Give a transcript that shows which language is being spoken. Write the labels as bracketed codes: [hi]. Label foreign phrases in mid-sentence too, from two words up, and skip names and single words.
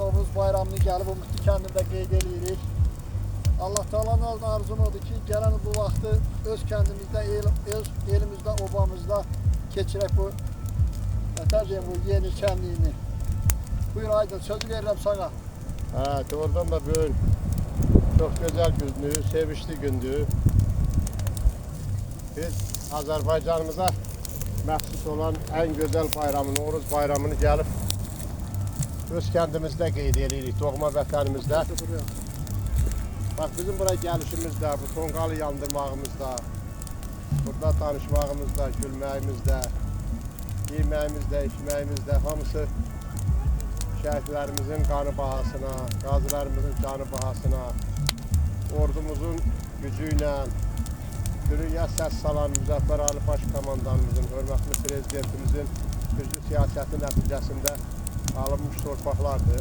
[az] Novruz bayramını gelip o mutlu kendimde qeyd edirik. Allah Teala'nın arzum odur ki gelen bu vakti öz kendimizde, öz elimizde, obamızda geçirek bu bu yeni şenliğini. Buyur Aydın, sözü veririm sana. Doğrudan da bugün çok güzel gündü, sevişli gündü. Biz Azerbaycanımıza məxsus olan en güzel bayramını, Novruz bayramını gelip öz kendimizde qeyd edirik, doğma vətənimizdə. Bak bizim buraya gelişimizde, bu tonqalı yandırmağımızda, burada tanışmağımızda, gülməyimizdə, yeməyimizdə, içməyimizdə hamısı şəhidlərimizin qanı bahasına, qazilərimizin canı bahasına, ordumuzun gücü ilə, dünya səs salan Müzəffər Ali Baş Komandanımızın, hörmətli prezidentimizin güclü siyasəti nəticəsində alınmış torpaqlardır.